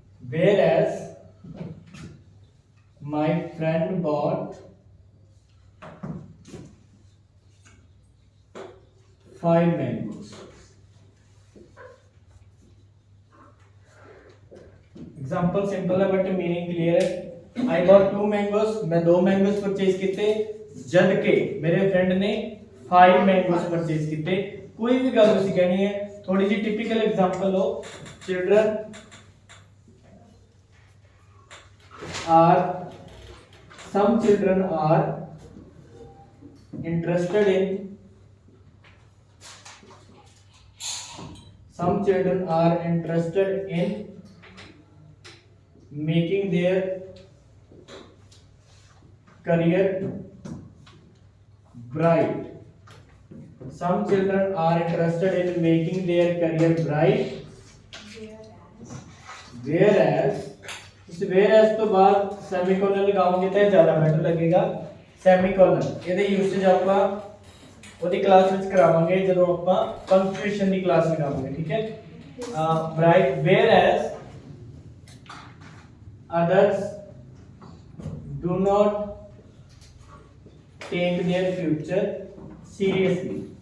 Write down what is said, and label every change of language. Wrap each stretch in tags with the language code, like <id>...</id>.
<en>whereas my friend bought 5 mangoes।</en> <hi>Example simple है but meaning clear है।</hi> <en>I bought 2 mangoes,</en> <hi>मैं 2 mangoes purchase किए, जद के मेरे फ्रेंड ने 5 मैंगोस परचेज किए।</hi> <pa>कोई भी गल तुसी कहनी है, थोड़ी जी टिपिकल एग्जांपल हो,</pa> <en>Children are, some children are interested in some children are interested in making their career bright. Some children are interested in making their career bright.</en> <hi>Whereas इस whereas तो बाद semicolon लगाओगे तो ज़्यादा better लगेगा.</hi> <pa>Semicolon ਇਹਦੇ usage ਆਪਾਂ ਉਹਦੀ क्लास ਵਿੱਚ ਕਰਾਵਾਂਗੇ ਜਦੋਂ ਆਪਾਂ punctuation ਦੀ क्लास ਲਗਾਵਾਂਗੇ.</pa> <hi>ठीक है. Bright.</hi> <en>Whereas others do not take their future seriously.</en>